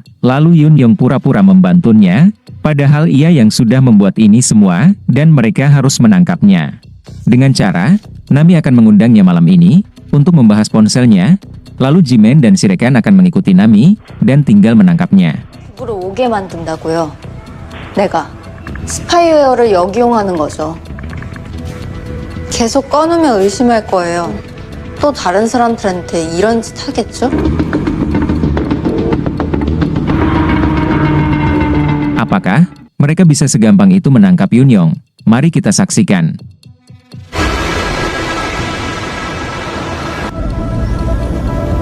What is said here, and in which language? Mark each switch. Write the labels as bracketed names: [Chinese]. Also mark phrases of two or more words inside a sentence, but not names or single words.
[Indonesian] Lalu Yunyong pura-pura membantunya, padahal ia yang sudah membuat ini semua, dan mereka harus menangkapnya. Dengan cara, Nami akan mengundangnya malam ini, untuk membahas ponselnya, lalu Jimen dan Sirekan akan mengikuti Nami, dan tinggal menangkapnya. [Korean] 집으로 오게 만든다고요. 내가. 스파이웨어를 역이용하는 거죠. 계속 꺼놓으면 의심할 거예요. 또 다른 사람들한테 이런 짓 하겠죠? [Indonesian] Apakah mereka bisa segampang itu menangkap Yunyong? Mari kita saksikan.